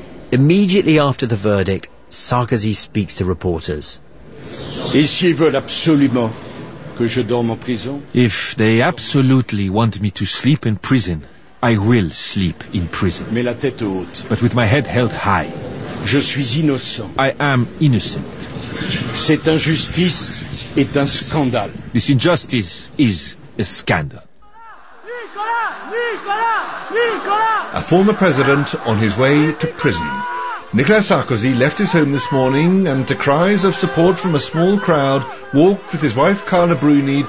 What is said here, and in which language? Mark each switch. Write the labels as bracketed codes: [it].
[en] Immediately after the verdict, Sarkozy speaks to reporters. If they absolutely want me to sleep in prison, I will sleep in prison. But with my head held high. [fr] Je suis innocent. [en] I am innocent. [fr] Cette injustice est un scandale. [en] This injustice is a scandal. A former president on his way to prison. Nicolas Sarkozy left his home this morning and, to cries of support from a small crowd, walked with his wife Carla Bruni down